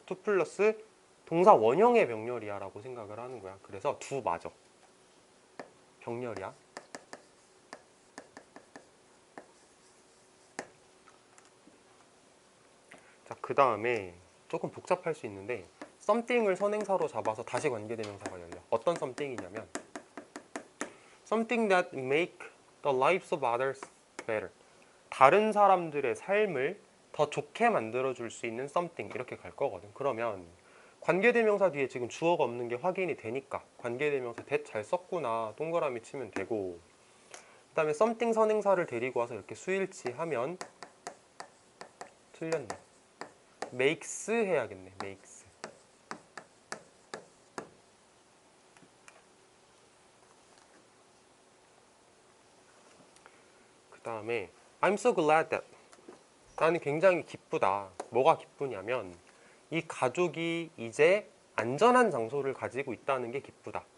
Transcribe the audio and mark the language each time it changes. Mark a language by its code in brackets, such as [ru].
[ko] 투 플러스 동사 원형의 병렬이야 라고 생각을 하는 거야. 그래서 두 맞아. 병렬이야. 자, 그 다음에 조금 복잡할 수 있는데 something을 선행사로 잡아서 다시 관계대명사가 열려. 어떤 [en] something이냐면 something that make the lives of others better. [ko] 다른 사람들의 삶을 더 좋게 만들어줄 수 있는 something 이렇게 갈 거거든. 그러면 관계대명사 뒤에 지금 주어가 없는 게 확인이 되니까 관계대명사 that 잘 썼구나 동그라미 치면 되고, 그 다음에 something 선행사를 데리고 와서 이렇게 수일치하면 틀렸네. makes 해야겠네. makes. 그 다음에 [en] I'm so glad that. [ko] 나는 굉장히 기쁘다. 뭐가 기쁘냐면 이 가족이 이제 안전한 장소를 가지고 있다는 게 기쁘다.